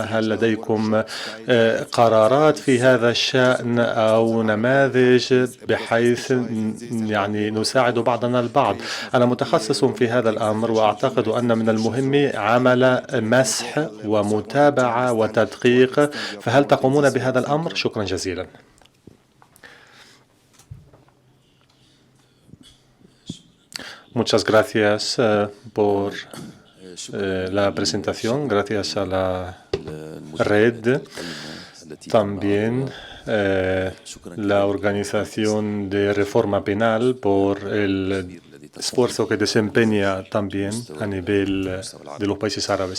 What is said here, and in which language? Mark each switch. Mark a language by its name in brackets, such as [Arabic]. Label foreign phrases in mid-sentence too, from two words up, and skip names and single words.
[Arabic] هل لديكم قرارات في هذا الشأن أو نماذج بحيث يعني نساعد بعضنا البعض؟ أنا متخصص في هذا الأمر، وأعتقد أن من المهم عمل مسح ومتابعة وتدقيق. فهل تقومون بهذا الأمر؟ شكرا جزيلا. [Spanish] Muchas gracias por la presentación. Gracias a la red. También la Organización de Reforma Penal por el esfuerzo que desempeña también a nivel de los países árabes.